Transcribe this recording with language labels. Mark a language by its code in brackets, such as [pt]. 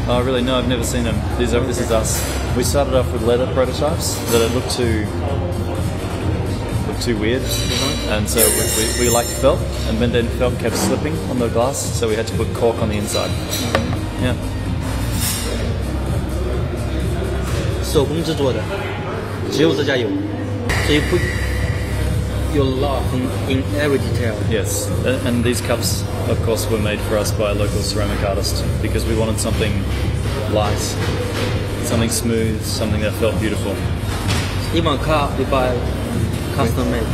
[en] Oh, really? No, I've never seen them. This is us. We started off with leather prototypes that it looked too weird, and so we liked felt, and then felt kept slipping on the glass, so we had to put cork on the inside. [zh] 手工制作的，只有这家有。 [en] So you put your love in every detail. Yes, and these cups, of course, were made for us by a local ceramic artist because we wanted something light, something smooth, something that felt beautiful. Even cup you buy custom made.